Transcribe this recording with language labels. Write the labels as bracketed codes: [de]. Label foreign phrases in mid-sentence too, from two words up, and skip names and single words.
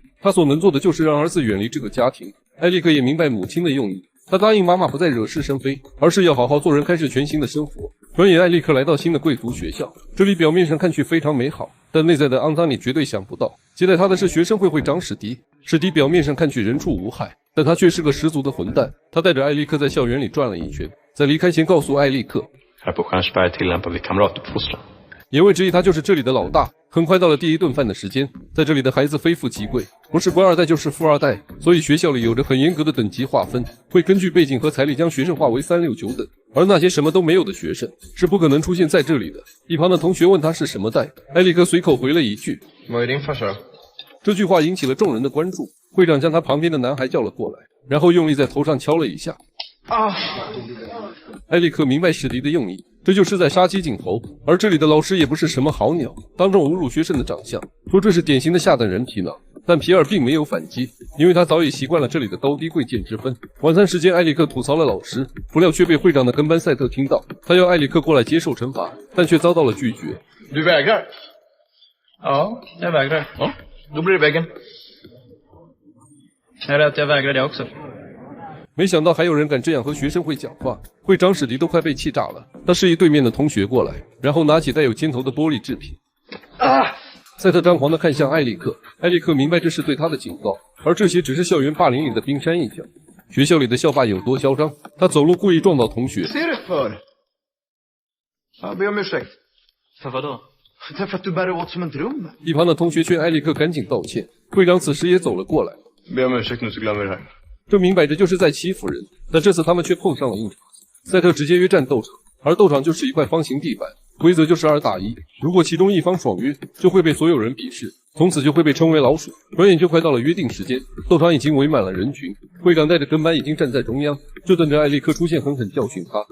[zh] 他所能做的就是让儿子远离这个家庭。艾利克也明白母亲的用意，他答应妈妈不再惹是生非，而是要好好做人，开始全新的生活。转眼艾利克来到新的贵族学校，这里表面上看去非常美好，但内在的肮脏你绝对想不到。接待他的是学生会会长史迪，史迪表面上看去人畜无害，但他却是个十足的混蛋。他带着艾利克在校园里转了一圈，在离开前告诉艾利克， [sv] Här på Stjärnsberg tillämpar vi kamratuppfostran. [zh] 言外之意他就是这里的老大。很快到了第一顿饭的时间，在这里的孩子非富即贵，不是官二代就是富二代，所以学校里有着很严格的等级划分，会根据背景和财力将学生划为3、6、9等，而那些什么都没有的学生是不可能出现在这里的。一旁的同学问他是什么代，艾利克随口回了一句， [sv] Vad är din farsa? [zh] 这句话引起了众人的关注，会长将他旁边的男孩叫了过来，然后用力在头上敲了一下。艾利克明白史迪的用意，这就是在杀鸡儆猴。而这里的老师也不是什么好鸟，当众侮辱学生的长相，说这是典型的下等人皮囊。但皮尔并没有反击，因为他早已习惯了这里的高低贵贱之分。晚餐时间，艾利克吐槽了老师，不料却被会长的跟班赛特听到，他要艾利克过来接受惩罚，但却遭到了拒绝。 [sv] Du vägrar? Ja, jag vägrar. Ja, då blir det väggen. Jag är rädd att jag vägrar det också. [zh] 没想到还有人敢这样和学生会讲话，会长史迪都快被气炸了。他示意对面的同学过来，然后拿起带有尖头的玻璃制品。赛特张狂地看向艾利克，艾利克明白这是对他的警告，而这些只是校园霸凌里的冰山一角。学校里的校霸有多嚣张，他走路故意撞到同学。 [sv] Ser du för? Ja, be om ursäkt. För vadå? Därför att du bär åt som en drum. [zh] 一旁的同学劝艾利克赶紧道歉，会长此时也走了过来。 [sv] Be om ursäkt nu så glömmer vi det här. [zh] 这明摆着就是在欺负人，但这次他们却碰上了硬茬。赛特直接约战斗场，而斗场就是一块方形地板，规则就是2打1，如果其中一方爽约，就会被所有人鄙视，从此就会被称为老鼠。转眼就快到了约定时间，斗场已经围满了人群，会长带着跟班已经站在中央，就等着艾利克出现狠狠教训他。